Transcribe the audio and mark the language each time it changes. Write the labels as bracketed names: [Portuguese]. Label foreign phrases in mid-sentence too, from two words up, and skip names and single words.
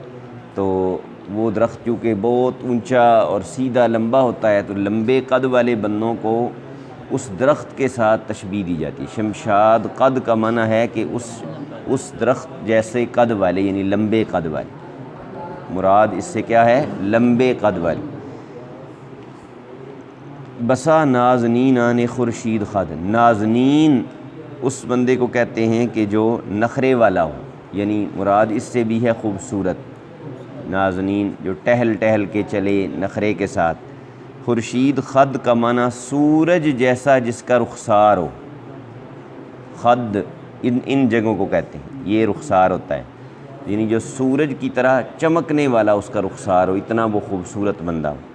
[Urdu] تو وہ درخت چونکہ بہت اونچا اور سیدھا لمبا ہوتا ہے تو لمبے قد والے بندوں کو اس درخت کے ساتھ تشبیہ دی جاتی ہے۔ شمشاد قد کا معنی ہے کہ اس درخت جیسے قد والے، یعنی لمبے قد والے، مراد اس سے کیا ہے؟ لمبے قد والے۔ [Persian] بسا نازنین آن خورشید خد، [Urdu] نازنین اس بندے کو کہتے ہیں کہ جو نخرے والا ہو، یعنی مراد اس سے بھی ہے خوبصورت، نازنین جو ٹہل ٹہل کے چلے نخرے کے ساتھ۔ خورشید خد کا معنی سورج جیسا جس کا رخسار ہو، خد ان جگہوں کو کہتے ہیں، یہ رخسار ہوتا ہے، یعنی جو سورج کی طرح چمکنے والا اس کا رخسار ہو، اتنا وہ خوبصورت بندہ ہو۔